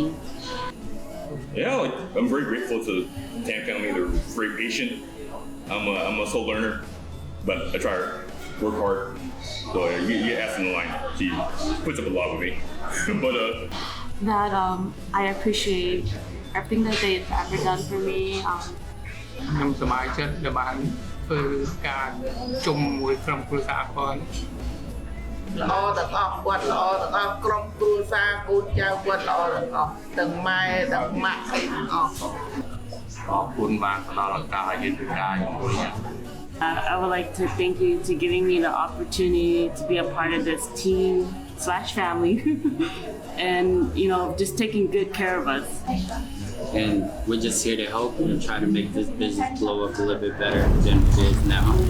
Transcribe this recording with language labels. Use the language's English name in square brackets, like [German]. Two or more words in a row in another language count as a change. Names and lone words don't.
[English] Yeah, like I'm very grateful to the Tan family. They're very patient. I'm a slow learner, but I try to work hard. So you ask in the line, she puts up a lot with me. But That I appreciate everything that they've ever done for me. [Khmer] ខ្ញុំសប្បាយចិត្តដែលបានធ្វើការជុំមួយក្រុមគ្រួសារផង ល្អទាំងអស់គាត់ល្អទាំងអស់ក្រុមគ្រួសារកូនចៅគាត់ល្អទាំងអស់ទាំងម៉ែទាំងម៉ាក់ទាំងអស់ [English] I would like to thank you to giving me the opportunity to be a part of this team/family and just taking good care of us. And we're just here to help and try to make this business blow up a little bit better than it is now.